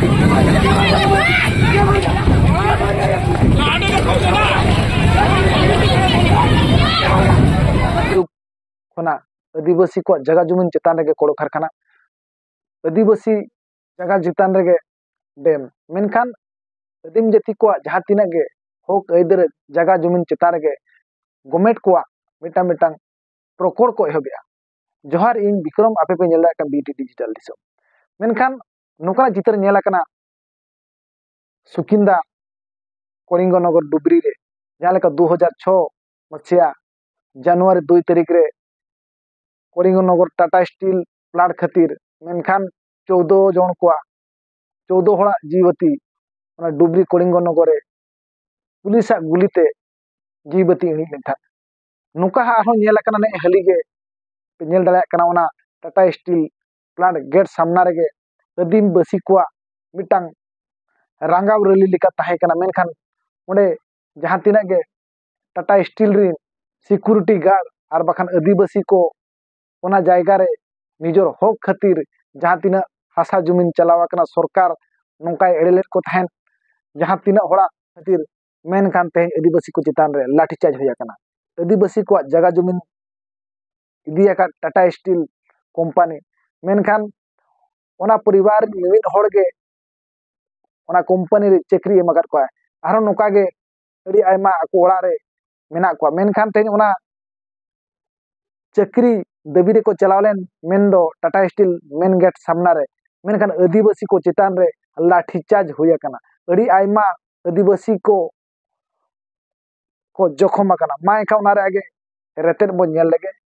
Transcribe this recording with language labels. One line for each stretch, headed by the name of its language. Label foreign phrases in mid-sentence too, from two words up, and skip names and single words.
Ho: आदिवासी को जगह जुमिन चितान रे कोड़ो कारखाना आदिवासी जगह चितान रे डैम मेनखान आदिम जाति को जहां तिना गे हक आइदर जगह जुमिन चितान रे गवर्नमेंट को मिटा मिटा प्रकोड़ को एहबेआ जोहार इन विक्रम आपे पे नेला का बीटी डिजिटल दिसो मेनखान नोका चित्र नेला कना सुकिंदा कलिंगनगर डुबरी रे जहां लेका 2006 मसिया जनवरी 2 तारीख रे कलिंगनगर टाटा स्टील प्लांट खातिर मेनखान 14 जन को 14 हड़ा जीवती डुबरी कलिंगनगर रे पुलिस गुलीते जीवती इणी लेखा नुका आरो नेला कना ने हलीगे नेल दाड़ा कना ओना टाटा स्टील प्लांट गेट सामना रे आदिम बसी को मिटांग रांगाव रैली लेका ताहे कना मेनखान ओंडे जहां तिना गे टाटा स्टील रे
English: security guard
Ho: और बखान आदिवासी को ओना जायगा रे निजर हक खातिर जहां तिना हासा जमीन चलावा कना सरकार नोंकाय एड़ेलेट को थाहन जहां तिना हड़ा खातिर मेनखान ते आदिवासी को चितान रे लाठीचार्ज होया कना आदिवासी को जगह जमीन इदिया का टाटा स्टील कंपनी मेनखान ओना परिवार मिमिद हड़ गे ओना कंपनी रे चाकरी एमाकात को आरो नोका गे अड़ी आयमा को ओड़ा रे मेना को मेनखान ते ओना चाकरी दाबी रे को चलावलेन मेन दो टाटा स्टील
English: main gate
Ho: सामना रे मेनखान आदिवासी को चितान रे लाठीचार्ज होया कना अड़ी आयमा आदिवासी को जखम कना मा एका ओना रे आगे रेतेट बो नेल लेगे